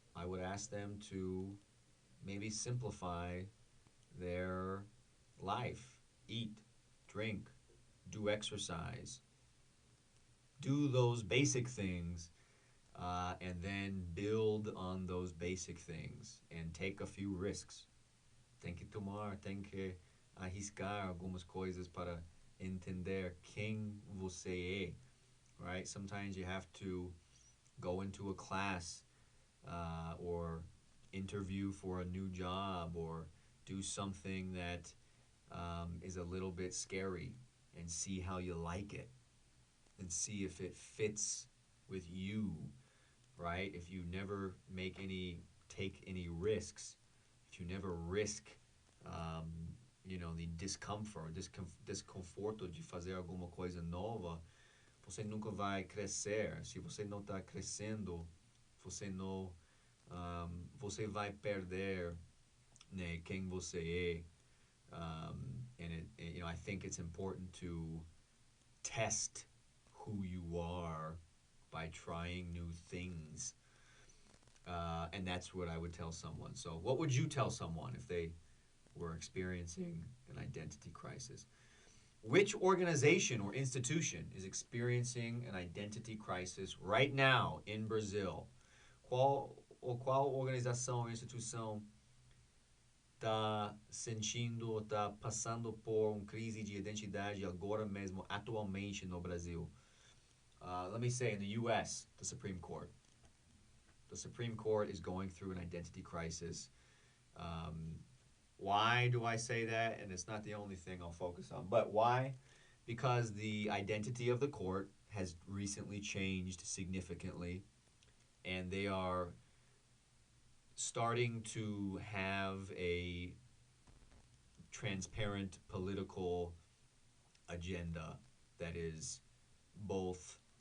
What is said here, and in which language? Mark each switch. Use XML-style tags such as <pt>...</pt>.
<en>I would ask them to maybe simplify their life, eat, drink, do exercise, do those basic things, and then build on those basic things and take a few risks.</en> <pt>Tem que tomar, tem que arriscar algumas coisas para entender quem você é, right?</pt> <en>Sometimes you have to go into a class or interview for a new job or do something that is a little bit scary and see how you like it and see if it fits with you, right? If you never take any risks, if you never risk, the</en> <pt>desconforto de fazer alguma coisa nova, você nunca vai crescer. Se você não está crescendo, você não, você vai perder, né, quem você é.</pt> <en>I think it's important to test who you are by trying new things. And that's what I would tell someone. So what would you tell someone if they were experiencing an identity crisis? Which organization or institution is experiencing an identity crisis right now in Brazil?</en> <pt>Qual organização ou instituição está sentindo, está passando por crise de identidade agora mesmo, atualmente no Brasil?</pt> <en>Let me say, in the U.S., the Supreme Court. The Supreme Court is going through an identity crisis. Why do I say that? And it's not the only thing I'll focus on. But why? Because the identity of the court has recently changed significantly, and they are starting to have a transparent political agenda that is both</en>